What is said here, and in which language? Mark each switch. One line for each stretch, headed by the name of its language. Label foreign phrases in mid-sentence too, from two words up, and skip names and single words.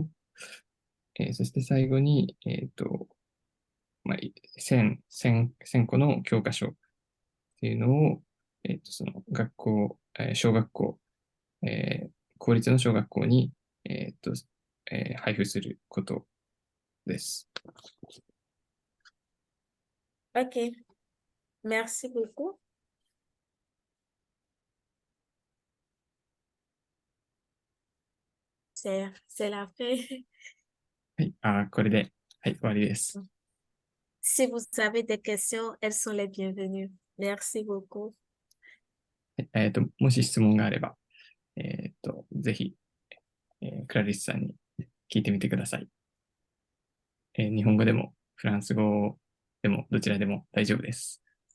Japanese: そして最後に、1000個の教科書っていうのを、その学校、小学校、公立の小学校に、配布することです。
French: OK. Merci beaucoup. C'est la fin.
Japanese: はい、これで、はい、終わりです。
French: Si vous avez des questions, elles sont les bienvenues. Merci beaucoup.
Japanese: もし質問があれば、ぜひ、クラリスさんに聞いてみてください。日本語でもフランス語でもどちらでも大丈夫です。